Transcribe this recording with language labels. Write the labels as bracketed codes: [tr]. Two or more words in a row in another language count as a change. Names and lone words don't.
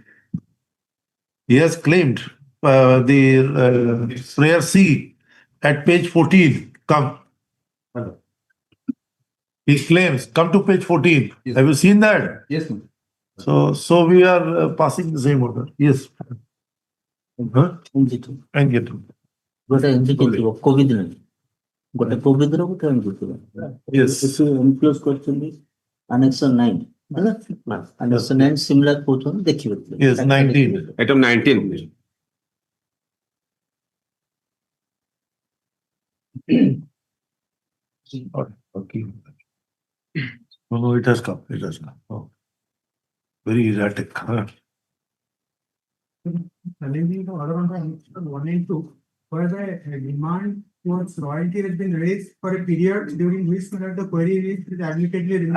[en] He has claimed the prayer C at page 14. Come. He claims, come to page 14. Yes. Have you seen that? Yes, ma'am. So we are passing the same order. Yes. Huh? NJT. [or] ଗୋଟେ ଏମିତି ଥିବ କୋଭିଡ ନାହିଁ ଗୋଟେ କୋଭିଡ ର ଗୋଟେ ଏମିତି ଥିବ [en] Yes. [or] ଇନକ୍ଲୋଜ କରିଛନ୍ତି ଆନେକ୍ସନ 9 ହେଲା ଆନେକ୍ସନ 9 ସିମିଲାର କହୁଛନ୍ତି ଦେଖିବେ [en] Yes, 19. Item 19. Okay. No, it has come. It has come. Oh. Very erratic. Huh? Challenging the order on the Annexure 1 and 2, where the demand towards royalty has been raised for a period during which the query is admittedly removed.